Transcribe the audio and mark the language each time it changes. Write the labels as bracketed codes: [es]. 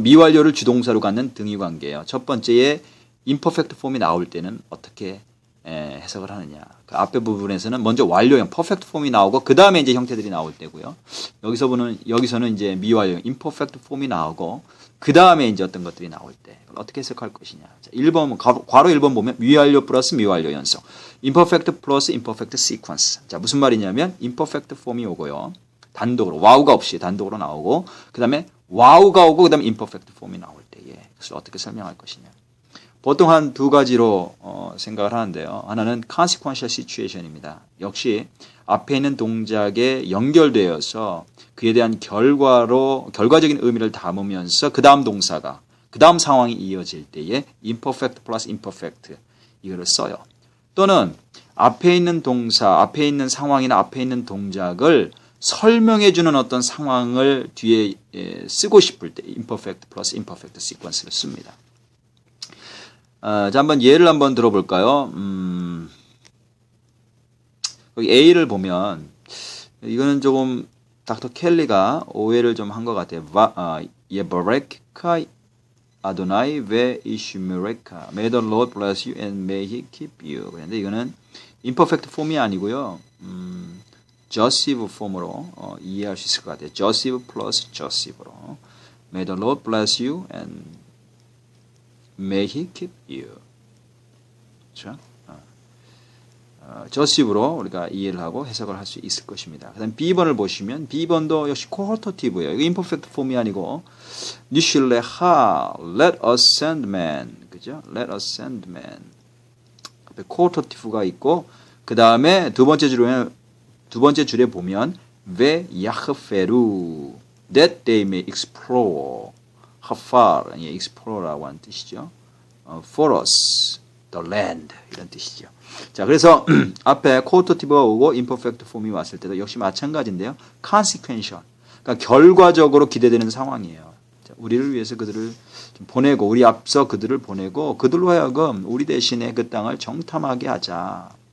[ko] 미완료를 주동사로 갖는 등위 관계예요. 첫 번째에 imperfect form이 나올 때는 어떻게 해석을 하느냐. 그 앞에 부분에서는 먼저 완료형 perfect form이 나오고 그 다음에 이제 형태들이 나올 때고요. 여기서는 이제 미완료형 imperfect form이 나오고 그 다음에 이제 어떤 것들이 나올 때 어떻게 해석할 것이냐. 자, 1번 괄호 1번 보면 미완료 플러스 미완료 연속. imperfect 플러스 imperfect sequence. 자, 무슨 말이냐면 imperfect form이 오고요. 단독으로 와우가 없이 단독으로 나오고 그 다음에 와우가 오고 그 다음에 imperfect form이 나올 때에 그래서 어떻게 설명할 것이냐. 보통 한 두 가지로 생각을 하는데요. 하나는 consequential situation입니다. 역시 앞에 있는 동작에 연결되어서 그에 대한 결과적인 의미를 담으면서 그 다음 동사가 그 다음 상황이 이어질 때에 imperfect plus imperfect 이거를 써요. 또는 앞에 있는 동사, 앞에 있는 상황이나 앞에 있는 동작을 설명해주는 어떤 상황을 뒤에 쓰고 싶을 때 imperfect plus imperfect sequence를 씁니다. 자, 한번 예를 한번 들어볼까요? 여기 A를 보면 이거는 조금 닥터 켈리가 오해를 좀 한 것 같아요. [he] 예버레카 아도나이 웨 이슈메레카 [en] May the Lord bless you and may he keep you. [ko] 그런데 이거는 imperfect form이 아니고요. josive form으로 이해할 수 있을 것 같아요. [en] josive plus josive로 May the Lord bless you and May he keep you. [ko] 그렇죠? 저시브로 우리가 이해를 하고 해석을 할 수 있을 것입니다. 그 다음 B번을 보시면 B번도 역시 코어터티브예요. [en] 이거 imperfect form이 아니고 니슐레하 let us send man. 그죠? let us send man. [ko] 앞에 코어터티브가 있고 그 다음에 두 번째 줄에 보면 ve yachferu [en] that they may explore. [ko] hafar, explorer라고 하는 뜻이죠. [en] for us, the land 이런 뜻이죠. [ko] 자, 그래서 앞에 코어터티브가 오고 imperfect form이 왔을 때도 역시 마찬가지인데요. consequential. 그러니까 결과적으로 기대되는 상황이에요. 자, 우리를 위해서 그들을 보내고 우리 앞서 그들을 보내고 그들로 하여금 우리 대신에 그 땅을 정탐하게 하자.